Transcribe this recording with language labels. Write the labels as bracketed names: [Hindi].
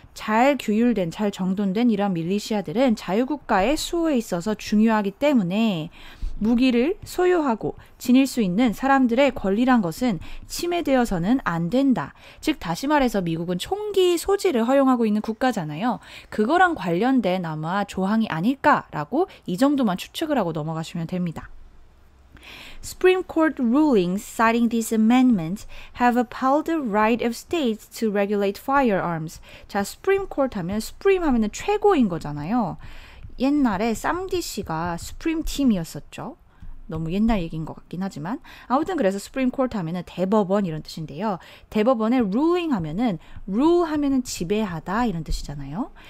[Korean] 잘 규율된, 잘 정돈된 이런 밀리시아들은 자유국가의 수호에 있어서 중요하기 때문에 무기를 소유하고 지닐 수 있는 사람들의 권리란 것은 침해되어서는 안 된다. 즉 다시 말해서 미국은 총기 소지를 허용하고 있는 국가잖아요. 그거랑 관련된 아마 조항이 아닐까라고 이 정도만 추측을 하고 넘어가시면 됩니다. [English] Supreme Court rulings citing these amendments have upheld the right of states to regulate firearms. [Korean] 자, Supreme Court 하면 Supreme 하면은 최고인 거잖아요. 옛날에 쌈디 씨가 Supreme 팀이었었죠. 너무 옛날 얘기인 것 같긴 하지만 아무튼 그래서 Supreme Court 하면은 대법원 이런 뜻인데요. 대법원의 ruling 하면은 rule 하면은 지배하다 이런 뜻이잖아요.